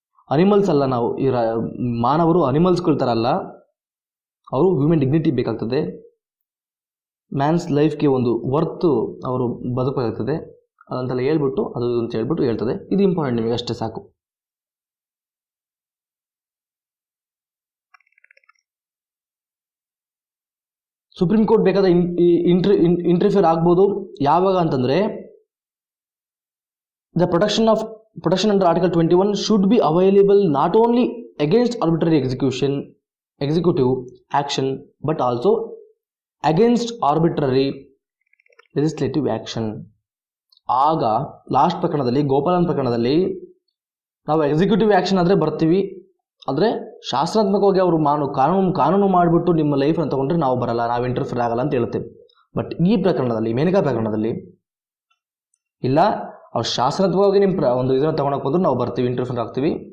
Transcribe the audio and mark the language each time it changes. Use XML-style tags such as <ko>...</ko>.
<kn>Animals ಅಲ್ಲ ನಾವು, ಮಾನವರು ಅನಿಮಲ್ಸ್ಗಳ ಥರ ಅಲ್ಲ, ಅವರು ಹ್ಯೂಮನ್ ಡಿಗ್ನಿಟಿ ಬೇಕಾಗ್ತದೆ, ಮ್ಯಾನ್ಸ್ ಲೈಫ್ಗೆ ಒಂದು ವರ್ತು ಅವರು ಬದುಕಬೇಕಾಗ್ತದೆ ಅದಂತೆಲ್ಲ ಹೇಳ್ಬಿಟ್ಟು ಅದು ಅಂತ ಹೇಳ್ಬಿಟ್ಟು ಹೇಳ್ತದೆ. ಇದು ಇಂಪಾರ್ಟೆಂಟ್, ನಿಮಗೆ ಅಷ್ಟೇ ಸಾಕು. ಸುಪ್ರೀಂ ಕೋರ್ಟ್ ಬೇಕಾದ್ರೆ ಇಂಟರ್ಫಿಯರ್ ಆಗ್ಬೋದು. ಯಾವಾಗ ಅಂತಂದರೆ</kn> <en>The protection under Article 21 should be available not only against arbitrary executive action but also against arbitrary legislative action.</en> <kn>ಆಗ ಲಾಸ್ಟ್ ಪ್ರಕರಣದಲ್ಲಿ, ಗೋಪಾಲನ್ ಪ್ರಕರಣದಲ್ಲಿ ನಾವು ಎಕ್ಸಿಕ್ಯೂಟಿವ್ ಆ್ಯಕ್ಷನ್ ಆದರೆ ಬರ್ತೀವಿ, ಆದರೆ ಶಾಸ್ತ್ರಾತ್ಮಕವಾಗಿ ಅವರು ಕಾನೂನು ಮಾಡಿಬಿಟ್ಟು ನಿಮ್ಮ ಲೈಫನ್ನು ತಗೊಂಡ್ರೆ ನಾವು ಬರಲ್ಲ, ನಾವು ಇಂಟರ್ಫಿಯರ್ ಆಗಲ್ಲ ಅಂತ ಹೇಳುತ್ತೆ. ಬಟ್ ಈ ಪ್ರಕರಣದಲ್ಲಿ, ಮೇನಕಾ ಪ್ರಕರಣದಲ್ಲಿ ಇಲ್ಲ, ಅವ್ರು ಶಾಸ್ತ್ರಾತ್ಮಕವಾಗಿ ನಿಮ್ಮ ಒಂದು ಇದನ್ನು ತೊಗೊಳಕ್ಕೆ ಬಂದರೂ ನಾವು ಬರ್ತೀವಿ, ಇಂಟರ್ಫಿಯರ್ ಆಗ್ತೀವಿ.</kn>